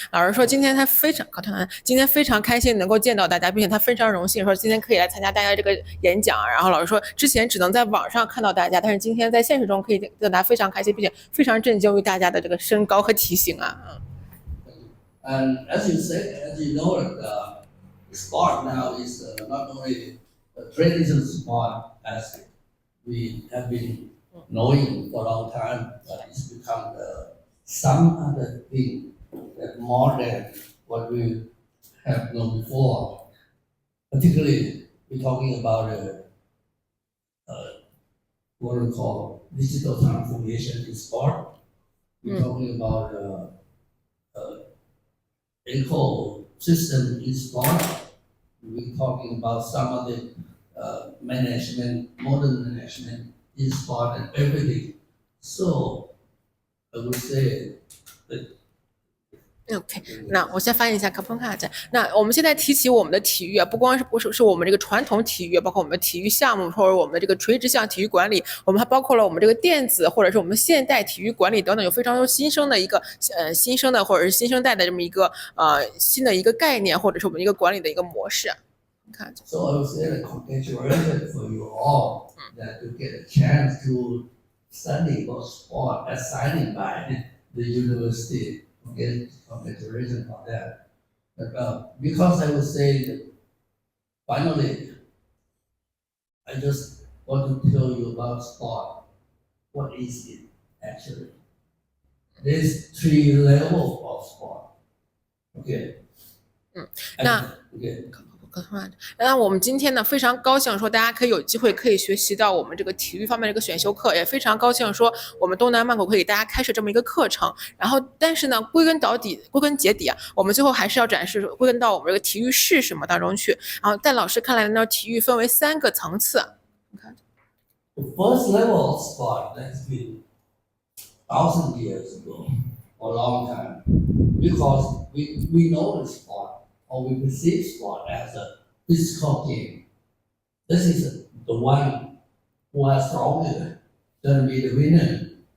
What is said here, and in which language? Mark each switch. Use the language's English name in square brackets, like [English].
[Chinese] 老师说今天他今天非常开心能够见到大家，并且他非常荣幸说今天可以来参加大家这个演讲。然后老师说之前只能在网上看到大家，但是今天在现实中可以见到大家，非常开心，并且非常震惊于大家的这个身高和体型啊。 [English] And as you said, as you know, sport now is not only a traditional sport as we have been knowing for a long time, but it's become some other thing that more than what we have known before. Particularly, we're talking about what we call digital transformation in sport. We're talking about ecosystem in sport. We're talking about some of the modern management in sport and everything. So I would say that [Chinese] OK， 那我先翻译一下卡彭卡讲。那我们现在提起我们的体育啊，不是我们这个传统体育，包括我们的体育项目或者我们的这个垂直项体育管理，我们还包括了我们这个电子或者是我们现代体育管理等等，有非常多新生的一个新生的或者是新生代的这么一个新的一个概念，或者是我们一个管理的一个模式。看。 [English] So I would say that congratulations for you all that you get a chance to study about sport assigned by the university. Okay, congratulations on that. But, because I would say that finally, I just want to tell you about sport. What is it actually? There's 3 levels of sport. Okay. [Chinese] 那 [English] okay. [Chinese] 那我们今天呢，非常高兴说大家可以有机会可以学习到我们这个体育方面的一个选修课，也非常高兴说我们东南曼谷可以给大家开设这么一个课程。然后，但是呢，归根结底啊，我们最后还是要归根到我们这个体育是什么当中去。然后，在老师看来呢，体育分为3个层次。你看 [English] The first level of sport that's been 1,000 years ago, or a long time, because we know the sport. Or we perceive sport as a physical game. This is the one who are stronger going to be the winner.